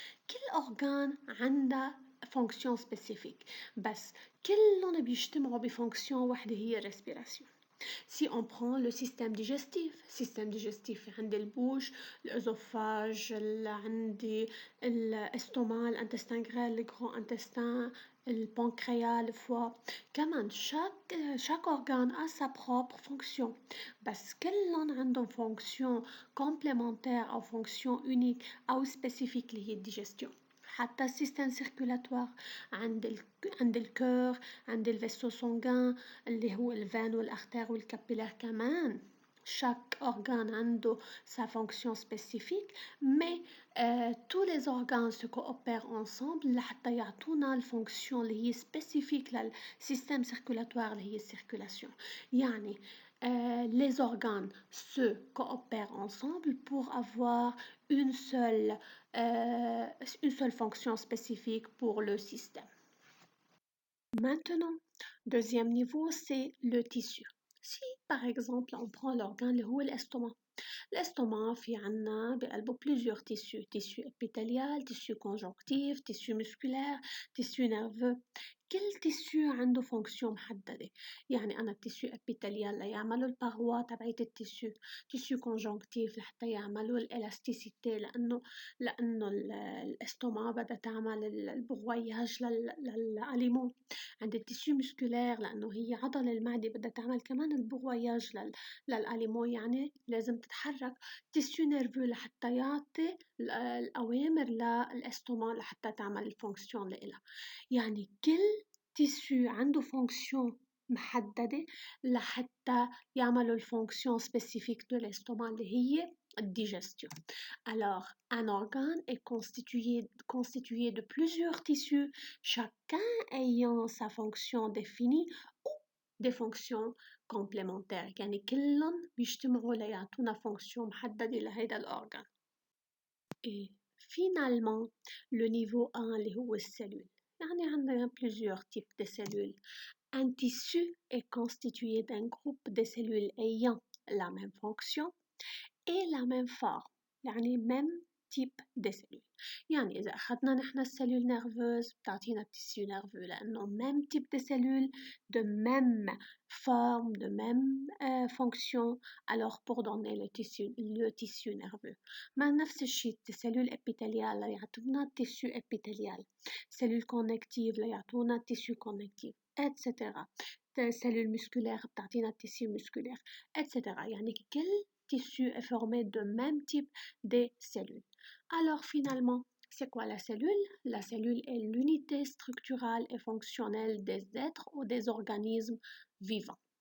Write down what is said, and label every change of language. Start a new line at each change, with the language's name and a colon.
French: Quel organe a fonction spécifique
Arabic: بس كلهم بيجتمعوا بفونكسيون واحدة هي الريسبيراسيون.
French: Si on prend le système digestif عندي البوش, l'œsophage, عندي l'estomac, l'intestin grêle, le grand intestin, le pancréas, le foie.
Arabic: كمان
French: chaque organe a sa propre fonction.
Arabic: بس كلهم عندهم
French: fonction complémentaire
Arabic: أو
French: fonction unique
Arabic: أو spécifique اللي هي الdigestion. حتى السيستم سيركولاتوار عند الكور, عند الفيسو سونغان اللي هو الفان والارتير والكابيلار كمان.
French: Chaque organe a sa fonction spécifique, mais tous les organes se coopèrent ensemble
Arabic: لحتى يعطونا الفونكسيون اللي هي
French: spécifique للسيستم circulatoire
Arabic: اللي هي السيركولاسيون. يعني
French: les organes se coopèrent ensemble pour avoir une seule fonction spécifique pour le système. Maintenant, deuxième niveau, c'est le tissu. Si, par exemple, on prend l'organe
Arabic: اللي هو
French: l'estomac. L'estomac
Arabic: في عنا بقلبه
French: plusieurs tissus. Tissu épithélial, tissu conjonctif, tissu musculaire, tissu nerveux.
Arabic: كل تيسيو عنده فونكسيون محددة. أنا التيسيو ابيتاليال ليعملوا الباروا تبعت التيسيو. تيسيو كونجونكتيف لحتى يعملوا الالاستيسيتي لأنه الاستوما بدها تعمل البغوياج للأليمون. عند التيسيو مسكولير لأنه هي عضل المعدة بدها تعمل كمان البغوياج للأليمون لازم تتحرك. تيسيو نيرفو لحتى يعطي الأوامر للاستوما لحتى تعمل الفونكسيون لإلها. كل تيسيو عنده فونكسيون محددة لحتى يعملوا الفونكسيون سبيسيفيك دو الاستوما اللي هي
French: digestion. Alors, un organe est constitué de plusieurs tissus, chacun ayant sa fonction définie ou des fonctions complémentaires.
Arabic: يعني كلهم بيجتمعوا ليعطونا fonction محددة لهذا الأورجان.
French: Et finalement, le niveau 1
Arabic: اللي هو السلول.
French: يعني عندنا plusieurs types de cellules. Un tissu est constitué d'un groupe de cellules ayant la même fonction et la même forme. يعني même type de cellules.
Arabic: يعني إذا أخذنا نحن السلول نيرفوز بتعطينا التيسيو نيرفو لأنه
French: même type de cellules, de même forme, de même fonction. Alors pour donner le tissu nerveux.
Arabic: ما نفس الشيء السلول épithéliale يعطونا التيسيو épithélial.
French: cellules connectives
Arabic: يعطونا التيسيو
French: connectif, etc. cellules musculaires
Arabic: بتعطينا التيسيو
French: musculaire, etc.
Arabic: يعني كل
French: tissu est formé de même type de cellules. Alors finalement, c'est quoi la cellule? La cellule est l'unité structurale et fonctionnelle des êtres ou des organismes vivants.